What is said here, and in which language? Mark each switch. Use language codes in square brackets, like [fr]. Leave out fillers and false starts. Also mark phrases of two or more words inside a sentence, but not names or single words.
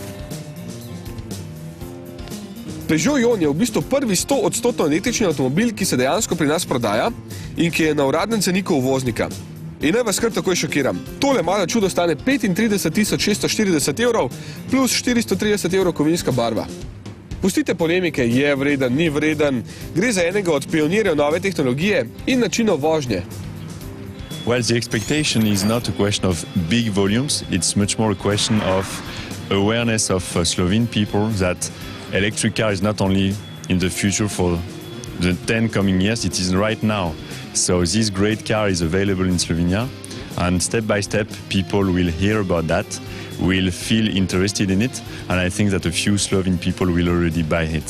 [sl] Peugeot Ion je v bistvu prvi 100% električni avtomobil, ki se dejansko pri nas prodaja in ki je na uradnem ceniku uvoznika. In naj vas kar takoj šokiram. Tole malo čudo stane 35.640 evrov plus 430 evrov kovinska barva. Pustite polemike, je vreden, ni vreden. Gre za enega od pionirjev nove tehnologije in načinov vožnje. [en] Well, the expectation is not a question of big volumes. It's much more a question of awareness of Slovene people that electric car is not only in the future for the 10 coming years, it is right now. So this great car is available in Slovenia, and step by step people will hear about that, will feel interested in it, and I think that a few Slovene people will already buy it.